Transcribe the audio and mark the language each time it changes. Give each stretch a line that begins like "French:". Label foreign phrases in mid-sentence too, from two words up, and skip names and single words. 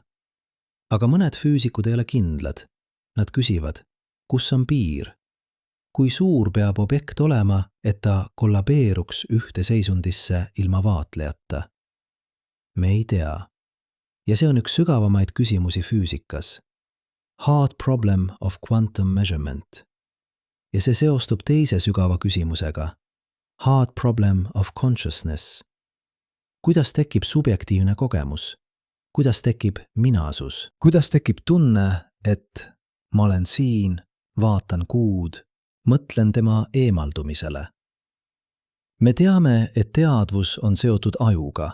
Estonian: Aga mõned füüsikud ei ole kindlad. Nad küsivad, kus on piir? Kui suur peab objekt olema, et ta kollabeeruks ühte seisundisse ilma vaatlejata? Me ei tea. Ja see on üks sügavamaid küsimusi füüsikas.
English: Hard problem of quantum measurement.
Estonian: Ja see seostub teise sügava küsimusega.
English: Hard problem of consciousness.
Estonian: Kuidas tekib subjektiivne kogemus? Kuidas tekib minasus? Kuidas tekib tunne, et ma olen siin, vaatan kuud, mõtlen tema eemaldumisele? Me teame, et teadvus on seotud ajuga.